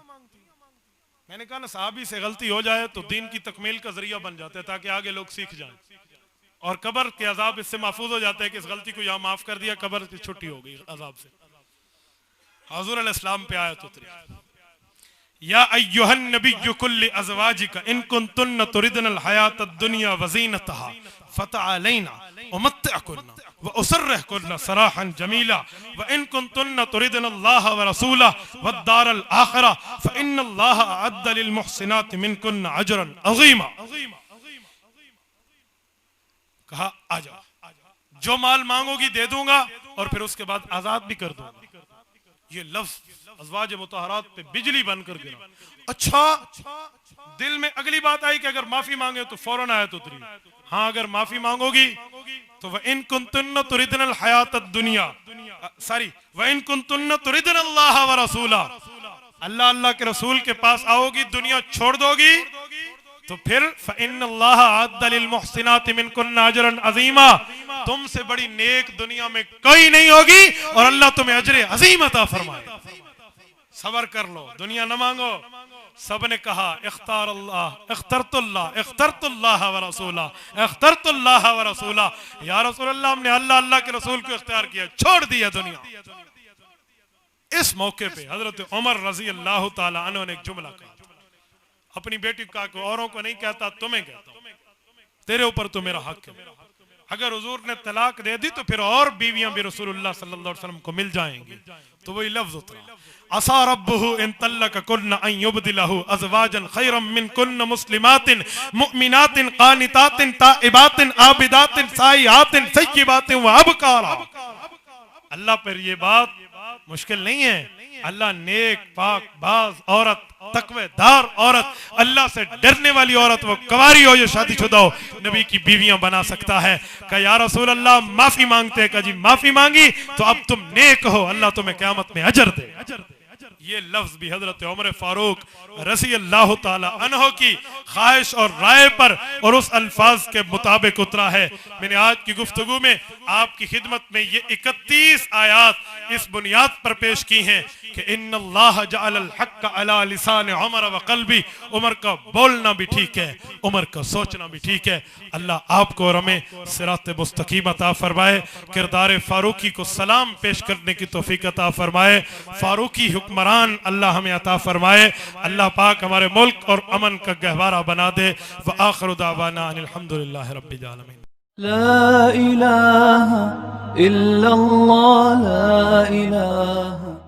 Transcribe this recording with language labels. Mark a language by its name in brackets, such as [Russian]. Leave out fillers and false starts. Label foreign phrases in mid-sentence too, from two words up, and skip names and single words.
[Hindi] मैंने कहा ना साहबी से गलती हो जाए तो दीन की तकमील का जरिया बन जाता है, ताकि आगे लोग सीख जाएं, और कब्र के अजाब इससे महफूज हो जाता है कि इस गलती को यहाँ माफ कर दिया, कब्र की छुट्टी हो गई अजाब से। हुजूर अलैहिस्सलाम पे आयत उतरी, [Arabic] يا أيها النبي قل لأزواجك إن كنتن تردن الحياة الدنيا وزينتها فتعالين أمتعكن وأسرحكن سراحا جميلا وإن كنتن تردن الله ورسوله والدار الآخرة فإن الله أعد للمحسنات منكن أجرا عظيما. [Hindi] कहा आ जाओ, जो माल मांगोगी दे दूंगा और फिर उसके बाद आजाद भी कर दूंगा। ये लफ्ज अज़वाज मुतहरात पे बिजली बनकर गिरा। अच्छा, दिल में अगली बात आई कि अगर माफी मांगे तो फौरन आयत उतरी, हाँ अगर माफी मांगोगी तो [Arabic] وإن كنتن تردن الحياة الدنيا, [Hindi] सॉरी [Arabic] وإن كنتن تردن الله ورسوله, [Hindi] अल्लाह अल्लाह के रसूल के पास आओगी, दुनिया छोड़ दोगी, तो फिर [Arabic] فإن الله أعد للمحسنات منكن أجرا عظيما, [Hindi] तुमसे बड़ी नेक दुनिया में कोई नहीं होगी और अल्लाह तुम्हें अजर अज़ीम अता फरमाए। सबर कर लो, दुनिया न मांगो। सब ने कहा [Arabic] اخترت الله ورسوله, اخترت الله ورسوله, يا رسول الله [Hindi] हमने अल्लाह अल्लाह के रसूल को इख्तियार किया, छोड़ दिया दुनिया। इस मौके पे हजरत उमर [Arabic] رضي الله تعالى عنه [Hindi] ने एक जुमला कहा, अपनी बेटी का, औरों को नहीं कहता, तुम्हें कहता हूं, तेरे ऊपर तो मेरा हक है। अगर हुजूर ने तलाक दे दी तो फिर और बीवियां भी रसूलुल्लाह [Arabic] صلى الله عليه وسلم [Hindi] को मिल जाएंगी। तो वही लफ्ज उतरा, [Arabic] عسى ربه إن طلقكن أن يبدله أزواجا خيرا منكن مسلمات مؤمنات قانتات تائبات عابدات سائحات ثيبات وأبكارا. [Hindi] अल्लाह पर ये बात मुश्किल नहीं है। अल्लाह नेक पाक बाज औरत, तकवेदार औरत, अल्लाह से डरने वाली औरत, वो कुंवारी हो या शादीशुदा हो, नबी की बीवियां बना सकता है। कहा [Arabic] يا رسول الله [Hindi] माफी मांगते हैं। कहा जी माफी मांगी तो अब तुम नेक हो, अल्लाह तुम्हें क़यामत में अजर दे। ये लफ्ज भी हजरत उमर फारूक [Arabic] رضي الله تعالى عنه [Hindi] की ख्वाहिश और राय पर और उस अल्फाज के मुताबिक उतरा है। मैंने आज की गुफ्तगू में आपकी खिदमत में ये 31 आयात इस बुनियाद पर पेश की हैं कि [Arabic] إن الله جعل الحق على لسان عمر وقلبي. [Hindi] उमर का बोलना भी ठीक है, उमर का सोचना भी ठीक है। अल्लाह आपको और हमें सिरात मुस्तकीम अता फरमाए। किरदार फारूकी को सलाम पेश करने की तौफीक अता फरमाए। फारूकी हुक्मरान अल्लाह हमें अता फरमाए। अल्लाह पाक हमारे मुल्क और अमन का गहवारा बना दे। [Arabic] وآخر دعوانا أن الحمد لله رب العالمين. لا إله إلا الله، لا إله